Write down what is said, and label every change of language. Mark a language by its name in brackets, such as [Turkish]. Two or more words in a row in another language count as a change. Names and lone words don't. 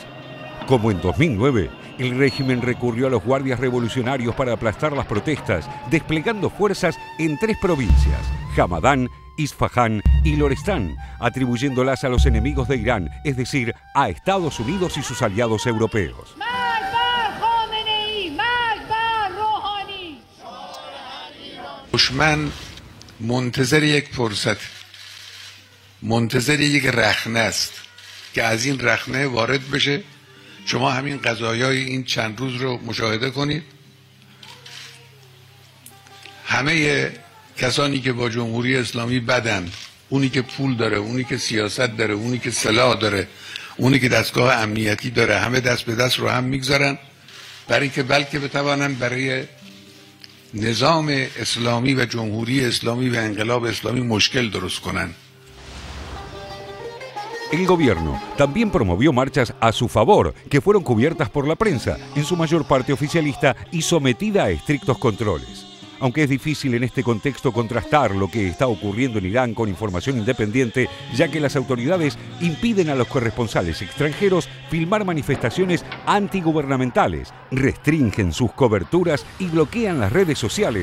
[Spanish] Como en 2009, el régimen recurrió a los guardias revolucionarios para aplastar las protestas, desplegando fuerzas en 3 provincias, Hamadán, Isfahán y Lorestán, atribuyéndolas a los enemigos de Irán, es decir, a Estados Unidos y sus aliados europeos. [Persian] دشمن منتظر یک فرصت، منتظر یک رخنه است که از این رخنه وارد بشه. شما همین قضایای این چند روز رو مشاهده کنید. همه کسانی که با جمهوری اسلامی بدن، اونی که پول داره، اونی که سیاست داره، اونی که سلاح داره، اونی که دستگاه امنیتی داره، همه دست به دست رو هم میگذارن برای اینکه بلکه بتوانن برای نظام اسلامی و جمهوری اسلامی و انقلاب اسلامی مشکل درست کنن. [Spanish] El gobierno también promovió marchas a su favor, que fueron cubiertas por la prensa, en su mayor parte oficialista y sometida a estrictos controles. Aunque es difícil en este contexto contrastar lo que está ocurriendo en Irán con información independiente, ya que las autoridades impiden a los corresponsales extranjeros filmar manifestaciones antigubernamentales, restringen sus coberturas y bloquean las redes sociales.